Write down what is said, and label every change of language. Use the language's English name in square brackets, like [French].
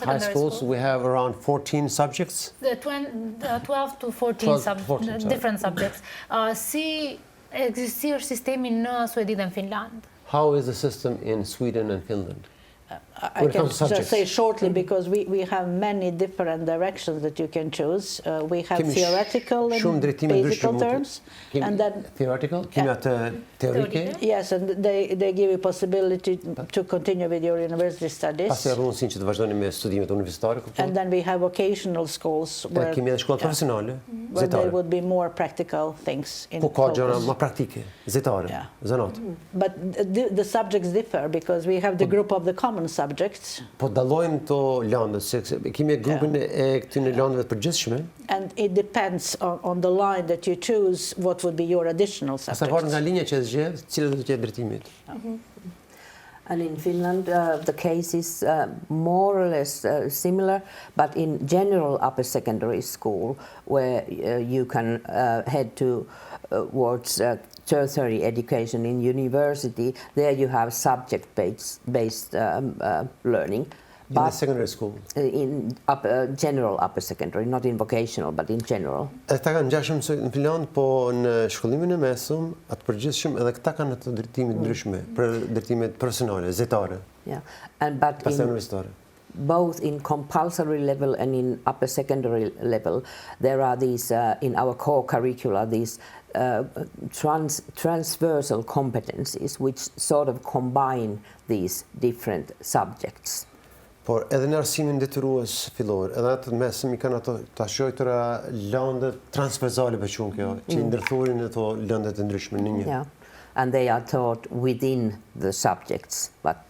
[English] high schools, we have around 14 subjects. 12 to 14 different subjects. [Albanian] Si ekziston sistemi në Suedi dhe në Finland? [English] How is the system in Sweden and Finland? I can just say shortly because we have many different directions that you can choose. We have theoretical and basic terms, and then theoretical, teorike. Yes, and they give you possibility to continue with your university studies. [Albanian] Pasi mundësinë që të vazhdoni me studimet universitare. [English] And then we have vocational schools where [Albanian] kemi edhe shkolla profesionale, [English] where there would be more practical things in focus. [Albanian] Ka gjëra më praktike, zyrtare, zanat. [English] But the subjects differ because we have the group of the common subjects. [Albanian] Po dallojmë to lëndët, se kemi grupin e këtyre lëndëve të përgjithshme. [English] And it depends on the line that you choose what would be your additional subjects. [Albanian] Sa nga linja që zgjedh, cilat do të jetë drejtimi. [English] And in Finland, the case is more or less similar, but in general upper secondary school, where you can head towards tertiary education in university, there you have subject-based learning. In the secondary school? In general upper secondary, not in vocational, but in general. [Albanian] Ata kanë ngjashëm në Finland, po në shkollimin e mesëm, atë përgjithshëm edhe këta kanë ato drejtime të ndryshme për drejtimet profesionale, zyrtare. [English] Yeah, and but both in compulsory level and in upper secondary level, there are these in our core curricula these transversal competencies which sort of combine these different subjects. [Albanian] Por edhe në arsimin detyrues fillor, edhe atë mesëm I kanë ato të shoqëra lëndë transversale për çun kjo, që ndërthurin ato lëndët e ndryshme në një. [English] Yeah. And they are taught within the subjects, but